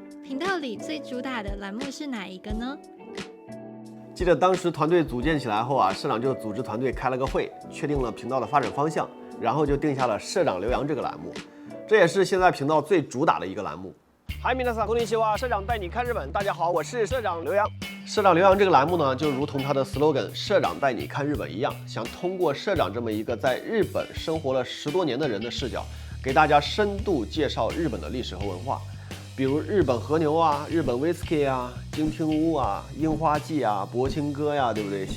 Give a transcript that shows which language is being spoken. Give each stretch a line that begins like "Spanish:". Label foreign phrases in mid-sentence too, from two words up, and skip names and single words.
Chinese: 频道里最主打的栏目是哪一个呢？记得当时团队组建起来后啊，社长就组织团队开了个会，确定了频道的发展方向，然后就定下了社长留洋这个栏目，这也是现在频道最主打的一个栏目。嗨，
Japanese: 皆さんこんにちは，
Chinese: 社长带你看日本。大家好，我是社长刘洋。社长刘洋这个栏目呢，就如同他的 slogan" 社长带你看日本"一样，想通过社长这么一个在日本生活了10多年的人的视角，给大家深度介绍日本的历史和文化。比如日本和牛啊、日本 whisky 啊、金听屋啊、樱花季啊、博青哥呀，对不对？